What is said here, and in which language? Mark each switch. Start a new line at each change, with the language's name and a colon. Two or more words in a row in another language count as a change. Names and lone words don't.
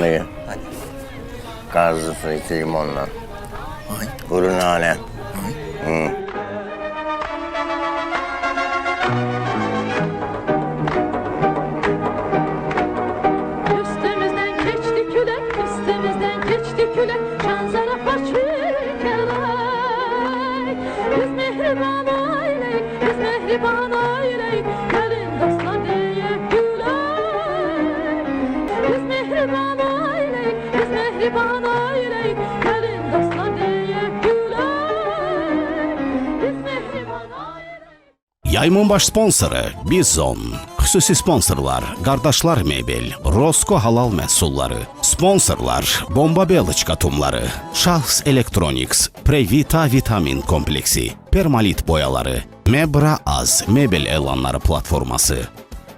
Azerbaijani: Ne? Gazlı su içi limonla. Kuru nane. Üstümüzden geçti külek, üstümüzden geçti külek. Şanzara paçik eley. Biz mehriban aileyik, biz mehriban aileyik. Gelin dostlar deyip güley. Biz mehriban aileyik, biz mehriban aileyik. Gelin dostlar deyip güley. Biz mehriban aileyik. Yayımın baş sponsoru Bizon. Xüsusi sponsorlar Qardaşlar Mebel, Rosko Halal Məhsulları. Sponsorlar Bomba Beloçka tumları, Şahs Electronics, Previta Vitamin Kompleksi, Permalit boyaları, Mebra Az Mebel elanları platforması.